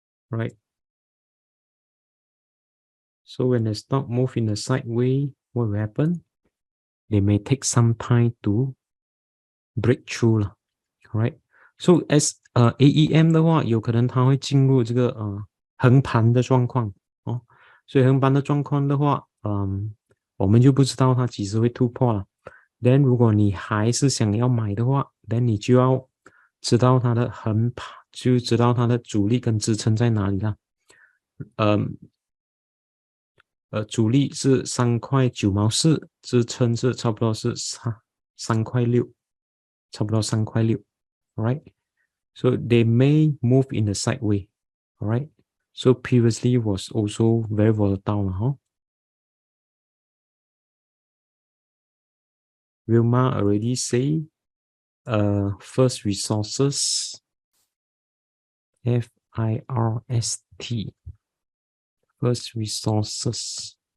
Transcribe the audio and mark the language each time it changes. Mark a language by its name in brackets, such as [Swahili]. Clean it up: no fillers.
[English] Right. So when the stock move in the sideways, what will happen? They may take some time to break through, right? [Chinese] So as AEM 的话，有可能它会进入这个横盘的状况所以横盘的状况的话，我们就不知道它几时会突破了。 Then 如果你还是想要买的话 ，then 你就要知道它的横盘，就知道它的阻力跟支撑在哪里了。阻力是3.9毛4，支撑是差不多是3.6，差不多3.6 ，right? [English] So they may move in the sideway, alright? So previously was also very volatile, Wilma already say, First Resources, FIRST, First Resources.